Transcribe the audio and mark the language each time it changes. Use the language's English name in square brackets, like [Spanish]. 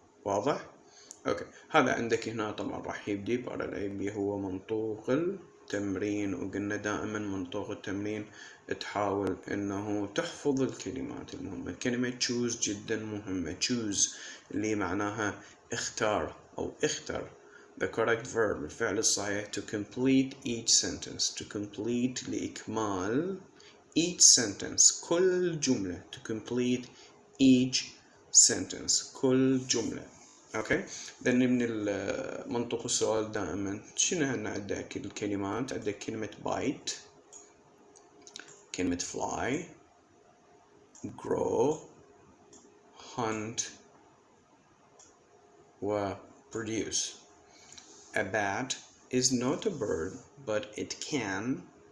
[Arabic] واضح؟ اوكي، هذا عندك هنا طبعا راح يبدي بقرا ال AB هو منطوق التمرين، وقلنا دائما منطوق التمرين تحاول انه تحفظ الكلمات المهمة. كلمة choose جدا مهمة. choose اللي معناها اختار او اختر. [English] the correct verb [Arabic] الفعل الصحيح [English] to complete each sentence. to complete [Arabic] لإكمال [English] each sentence [Arabic] كل جملة. [English] to complete each sentence [Arabic] كل جملة. اوكي، لأن من منطق السؤال دائما شنو هنا عندك الكلمات. عندك كلمة bite، كلمة fly، grow، hunt و produce. [English] A bat is not a bird but it can.